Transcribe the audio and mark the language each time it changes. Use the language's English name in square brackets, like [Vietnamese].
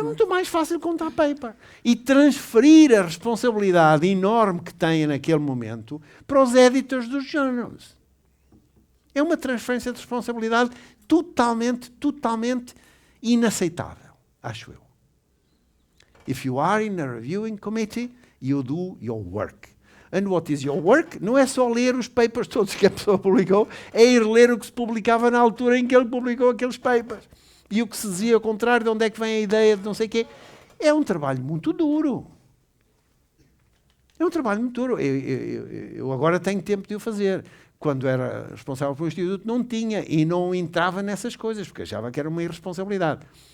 [Portuguese] é muito mais fácil contar paper. E transferir a responsabilidade enorme que têm naquele momento para os editors dos journals. É uma transferência de responsabilidade totalmente inaceitável, acho eu. [English] If you are in a reviewing committee, you do your work. And what is your work? [Portuguese] Não é só ler os papers todos que a pessoa publicou, é ir ler o que se publicava na altura em que ele publicou aqueles papers. E o que se dizia ao contrário, de onde é que vem a ideia de não sei o quê. É um trabalho muito duro. É um trabalho muito duro. Eu agora tenho tempo de o fazer. Quando era responsável pelo Instituto, não tinha e não entrava nessas coisas, porque achava que era uma irresponsabilidade.